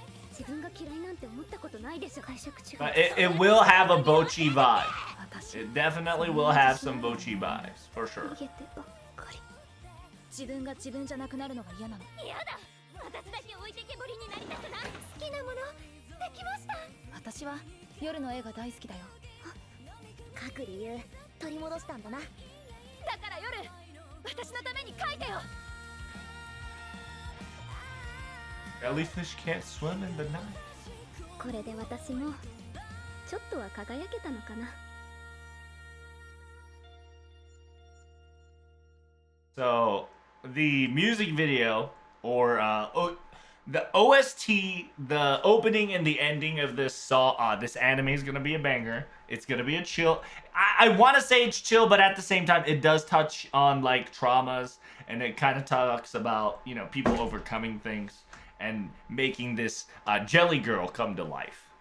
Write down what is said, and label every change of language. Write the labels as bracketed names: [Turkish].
[Japanese] 自分が嫌いなんて思ったことないでしょ。解釈違う。 [English] But it will have a Bocchi vibe. It definitely will have some Bocchi vibes, for sure. [Japanese] 逃げてばっかり。自分が自分じゃなくなるのが嫌なの。嫌だ。私だけ置いてけぼりになりたくない。好きなものできました。私は夜の絵が大好きだよ。書く理由取り戻したんだな。だから夜私のために書いてよ。 [English] Jellyfish can't swim in the night. [Japanese] これで私もちょっとは輝けたのかな。 [English] So the music video, or the OST, the opening and the ending of this song, this anime is gonna be a banger. It's gonna be a chill. I want to say it's chill, but at the same time, it does touch on like traumas, and it kind of talks about, you know, people overcoming things and making this jelly girl come to life.